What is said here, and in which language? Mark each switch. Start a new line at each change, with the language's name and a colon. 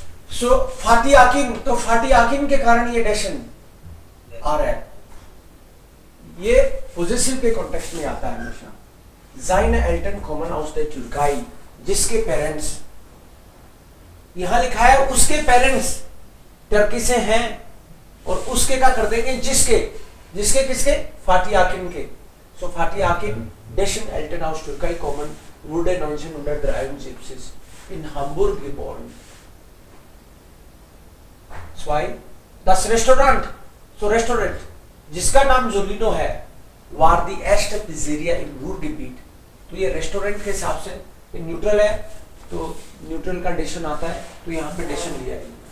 Hindi: सो फाटी आकिन, तो फाटी आकिन के कारण ये डैशन आ रहा है, ये पोजेसिव के कॉन्टेक्स्ट में आता है हमेशा।
German: Seine Eltern kommen aus der Türkei,
Hindi: जिसके पेरेंट्स, यहां लिखा है उसके पेरेंट्स टर्की से हैं, और उसके क्या कर देंगे? जिसके, जिसके किसके? फाटी आकिन के।
German: सो फाटी आकिन, dessen Eltern aus Türkei kommen, wurde 1973 in Hamburg geboren। 2 das Restaurant, so
Hindi: restaurant जिसका नाम जोलिनो है,
German: war die erste Pizzeria im Ruhrgebiet।
Hindi: तो ये रेस्टोरेंट के हिसाब से ये न्यूट्रल है, तो न्यूट्रल का डेशन आता है, तो यहाँ पे डेशन लिया है।